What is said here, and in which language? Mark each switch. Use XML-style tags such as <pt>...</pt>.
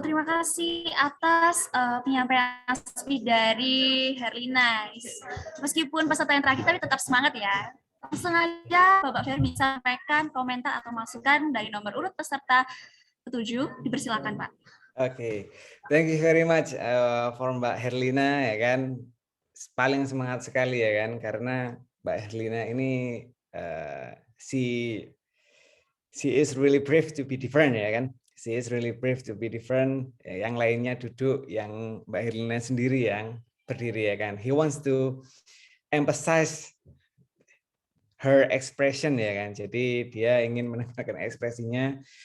<id>Terima kasih atas penyampaian speech dari Herlina. Meskipun peserta yang terakhir, tapi tetap semangat ya. Langsung aja Bapak Ferry bisa sampaikan komentar atau masukan dari nomor urut peserta ke-7. Dipersilakan Pak.</id> <en>Oke, thank you very much for Mbak Herlina</en> <id>ya kan. Paling semangat sekali ya kan, karena Mbak Herlina ini</id> <en>she is really brave to be different</en> <id>ya kan.</id> <en>She is really brave to be different.</en> <id>Yang lainnya duduk, yang Mbak Herlina sendiri yang berdiri ya kan.</id> <en>He wants to emphasize her expression</en> <id>ya kan. Jadi dia ingin menekankan ekspresinya.</id>